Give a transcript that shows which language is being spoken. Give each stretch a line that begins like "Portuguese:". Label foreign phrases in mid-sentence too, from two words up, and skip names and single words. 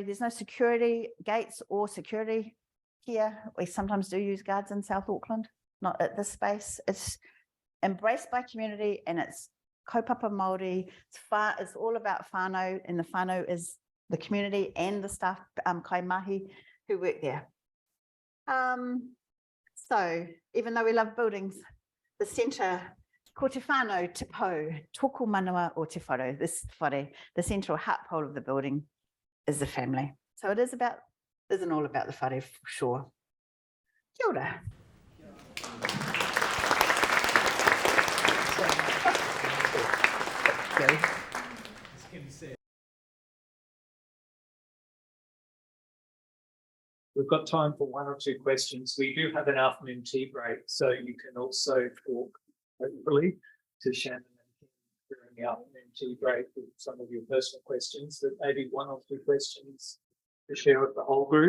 English: There's no security gates or security here. We sometimes do use guards in South Auckland, not at this space. It's embraced by community, and it's
Māori: kaupapa Māori.
English: It's all about whānau, and the whānau is the community and the staff,
Māori: kai mahi,
English: who work there. So even though we love buildings, the centre
Māori: Ko te whānau te pau, tōku manawa o te whare.
English: This whare, the central heart pole of the building, is the family. So it isn't all about the whare for sure.
Māori: Kia ora.
English: We've got time for one or two questions. We do have an afternoon tea break, so you can also talk, hopefully, to Shannon and Kim during the afternoon tea break with some of your personal questions, but maybe one or two questions to share with the whole group.